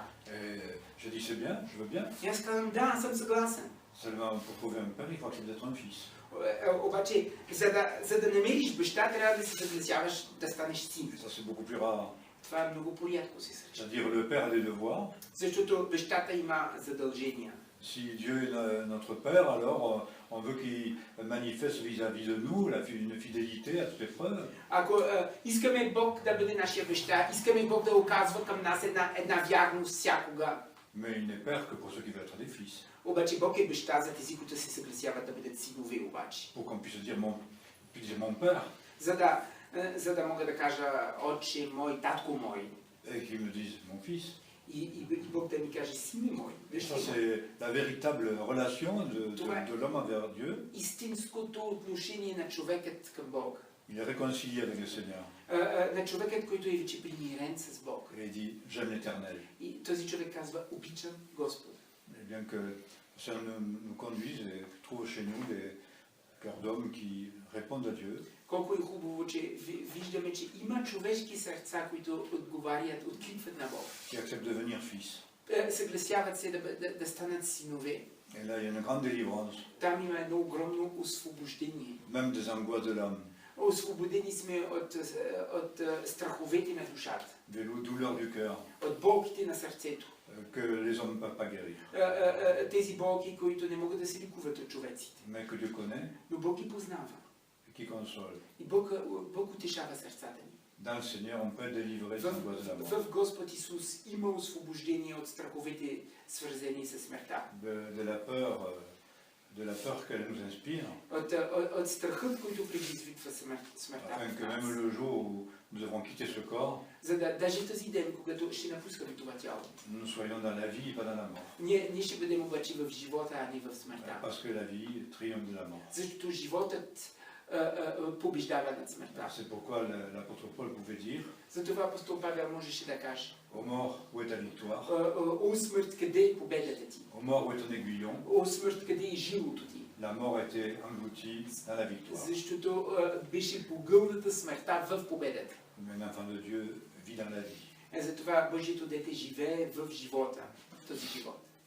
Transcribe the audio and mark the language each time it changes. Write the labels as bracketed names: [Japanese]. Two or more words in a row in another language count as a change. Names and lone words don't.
[French] Et j'ai dit c'est bien, je veux bien, [Bulgarian] И аз казвам, да, аз съм съгласен. [French] seulement pour trouver un père, il faut accepter d'être un fils. [Bulgarian] Обаче, за да намериш баща, трябва да се съгласяваш да станеш син. [French] Et ça c'est beaucoup plus rare. [Bulgarian] Това е много по-рядко се случва. [French] C'est-à-dire le père a des devoirs. [Bulgarian] Защото бащата има задължения. [French] Si Dieu est notre Père, alors on veut qu'il manifeste vis-à-vis de nous une fidélité à toute épreuve. [Bulgarian] Ако искаме Бог да бъде нашия баща, искаме Бог да оказва към нас една вярност всякога. [French] Mais il n'est Père que pour ceux qui veulent être des fils. [Bulgarian] Обаче Бог е баща за тези, които се съгласяват да бъдат синове обаче. [French] Pour qu'on puisse dire mon Père, [Bulgarian] За да мога да кажа отче мой, татко мой. [French] et qu'ils me disent mon fils. [Bulgarian] И Бог да ми каже сине мой. [French] Ça c'est la véritable relation de l'homme envers Dieu. [Bulgarian] Истинското отношение на човекът към Бог. [French] Il est réconcilié avec le Seigneur. [Bulgarian] На човекът, който е вече примирен с Бог. [French] Et il dit j'aime l'Éternel. [Bulgarian] И този човек казва обичам Господ. [French] Et bien que ça nous conduise et trouve chez nous des cœurs d'hommes qui répondent à Dieu. [Bulgarian] Колко е хубаво, че виждаме, че има човешки сърца, които отговарят, откликват на Бог. [French] Qui acceptent de devenir fils. [Bulgarian] Съгласяват се да станат синове. [French] Et là il y a une grande délivrance. [Bulgarian] Там има едно огромно освобождение. [French] Même des angoisses de l'âme. [Bulgarian] Освободени сме от страховете на душата. [French] Des douleurs du cœur. [Bulgarian] От болките на сърцето. [French] Que les hommes ne peuvent pas guérir. [Bulgarian] Тези болки, които не могат да се лекуват от човеците. [French] Mais que Dieu connaît. [Bulgarian] Но Бог ги познава. [French] Qui console. [Bulgarian] И Бог утешава сърцата ни. [French] Dans le Seigneur, on peut délivrer des angoisses de la mort. [Bulgarian] В Господ Исус има освобождение от страховете, свързани с смъртта. [French] De la peur qu'elle nous inspire. [Bulgarian] От страхът, който предизвиква смъртта. [French] Afin que même le jour où nous devrons quitter ce corps, [Bulgarian] За да даже този ден, когато ще напускаме това тяло, [French] nous soyons dans la vie et pas dans la mort. [Bulgarian] ние ще бъдем обаче в живота, а не в смъртта. [French] Parce que la vie triomphe de la mort. [Bulgarian] Защото животът побеждава над смъртта. [French] C'est pourquoi l'apôtre Paul pouvait dire. [Bulgarian] Затова апостол Павел можеше да каже: [French] Ô mort, où est ta victoire? [Bulgarian] О смърт, къде е победата ти? [French] Ô mort, où est ton aiguillon? [Bulgarian] О смърт, къде е жилото ти? [French] La mort était engloutie dans la victoire. [Bulgarian] Защото беше погълната смъртта в победата. [French] Un enfant de Dieu vit dans la vie. [Bulgarian] Затова Божието дете живее в живота, в този живот.